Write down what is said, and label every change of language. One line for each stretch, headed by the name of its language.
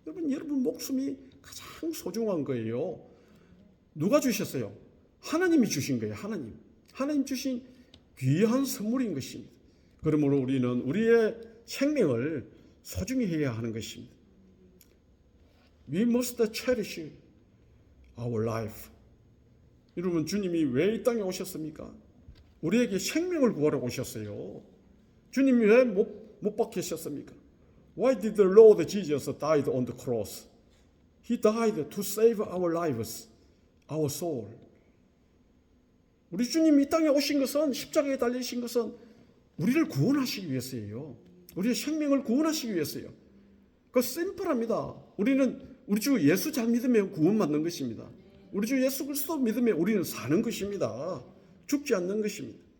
Korean: 여러분 목숨이 가장 소중한 거예요. 누가 주셨어요? 하나님이 주신 거예요. 하나님 주신 귀한 선물인 것입니다. 그러므로 우리는 우리의 생명을 소중히 해야 하는 것입니다.
English: We must cherish our life.
Korean: 여러분, 주님이 왜 이 땅에 오셨습니까? 우리에게 생명을 구하러 오셨어요. 주님이 왜 못 박히셨습니까?
English: Why did the Lord Jesus die on the cross? He died to save our lives, our soul.
Korean: 우리 주님이 이 땅에 오신 것은, 십자가에 달리신 것은 우리를 구원하시기 위해서예요. 우리의 생명을 구원하시기 위해서요. 그 심플합니다. 우리는 우리 주 예수 잘 믿으면 구원받는 것입니다. 우리 주 예수 그리스도 믿으면 우리는 사는 것입니다. 죽지 않는 것입니다.